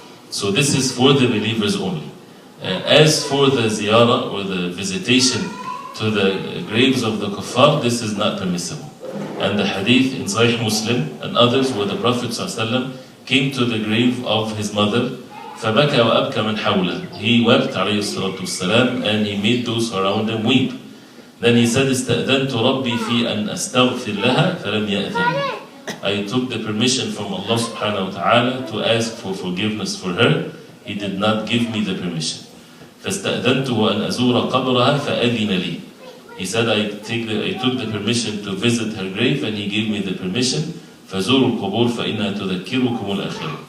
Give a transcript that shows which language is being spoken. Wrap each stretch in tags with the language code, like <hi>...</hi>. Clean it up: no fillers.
<en>So this is for the believers only. As for the ziyarah or the visitation to the graves of the kuffar, this is not permissible. And the hadith in Sahih Muslim and others where the Prophet ﷺ came to the grave of his mother,</en> <ar>فَبَكَى وَأَبْكَى مَنْ حَوْلَهُ.</ar> <en>He wept عليه الصلاة والسلام, and he made those around him weep. Then he said,</en> <ar>استأذنت ربي في أن أستغفر لها فلم يأذن.</ar> <en>I took the permission from Allah subhanahu wa ta'ala to ask for forgiveness for her. He did not give me the permission.</en> <ar>فاستأذنته أن أزور قبرها فأذن لي.</ar> <en>He said, I took the permission to visit her grave, and he gave me the permission.</en> <ar>فزوروا القبور فإنها تذكركم الآخرة.</ar>